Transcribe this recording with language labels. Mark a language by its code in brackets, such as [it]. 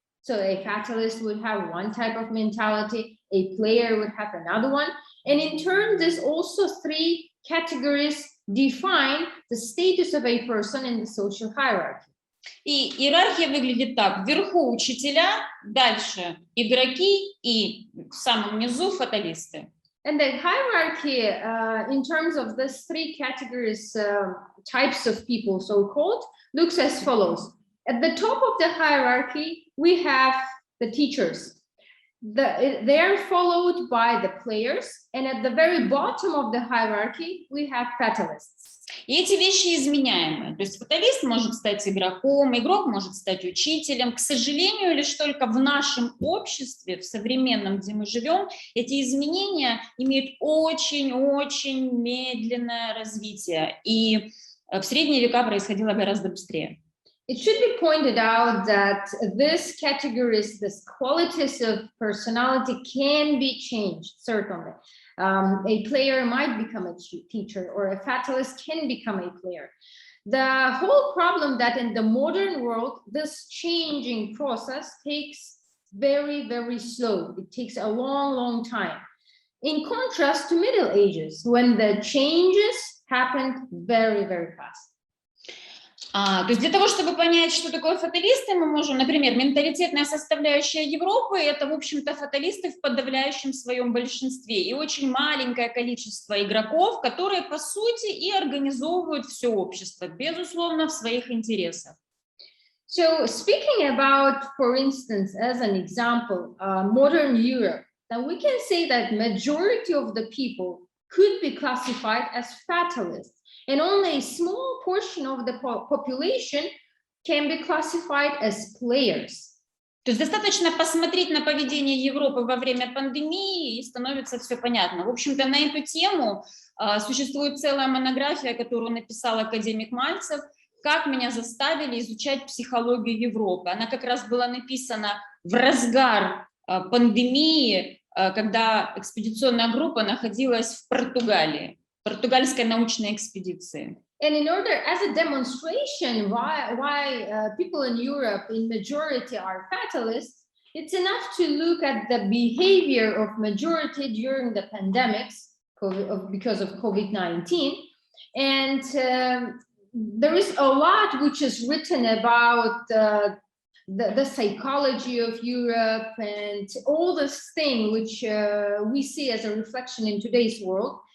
[en] So a fatalist would have one type of mentality, a player would have another one. And in turn, there's also three categories define the status of a person in the social hierarchy. [ru] И иерархия выглядит так: вверху учителя, дальше игроки и в самом низу фаталисты. [en] And the hierarchy in terms of these three categories, types of people, so-called, looks as follows. At the top of the hierarchy, we have the teachers. They are followed by the players, and at the very bottom of the hierarchy, we have fatalists. [ru] И эти вещи изменяемые. То есть фаталист может стать игроком, игрок может стать учителем. К сожалению, лишь только в нашем обществе, в современном, где мы живем, эти изменения имеют очень-очень медленное развитие. И в средние века происходило гораздо быстрее. [en] It should be pointed out that these categories, these qualities of personality can be changed, certainly. A player might become a teacher, or a fatalist can become a player. The whole problem that in the modern world, this changing process takes very, very slow. It takes a long time. In contrast to Middle Ages, when the changes happened very, very fast. [ru] То есть для того, чтобы понять, что такое фаталисты, мы можем, например, менталитетная составляющая Европы — это, в общем-то, фаталисты в подавляющем своем большинстве, и очень маленькое количество игроков, которые, по сути, и организовывают все общество, безусловно, в своих интересах. [en] So speaking about, for instance, as an example, modern Europe, then we can say that majority of the people could be classified as fatalists. And only a small portion of the population can be classified as players. [ru] То есть достаточно посмотреть на поведение Европы во время пандемии, и становится все понятно. В общем-то, на эту тему существует целая монография, которую написал академик Мальцев, «Как меня заставили изучать психологию Европы». Она как раз была написана в разгар пандемии, когда экспедиционная группа находилась в Португалии. Португальской научной экспедиции. [en] And in order, as a demonstration why people in Europe in majority are fatalists, it's enough to look at the behavior of majority during the pandemics because of COVID-19. And there is a lot which is written about the psychology of Europe and all this thing which we see as a reflection in today's world.